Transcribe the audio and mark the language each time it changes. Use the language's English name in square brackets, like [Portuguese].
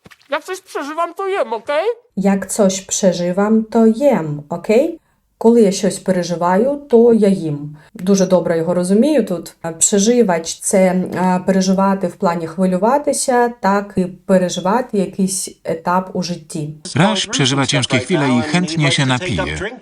[Polish] Jak coś przeżywam, to jem, okej? Як coś przeżywam, то jem, окей? [Ukrainian] Коли я щось переживаю, то я їм. Дуже добре його розумію тут. Прzeżywać – це переживати в плані хвилюватися, так і переживати якийсь етап у житті. [Polish] Raś przeżywa ciężkie chwile i chętnie się napije.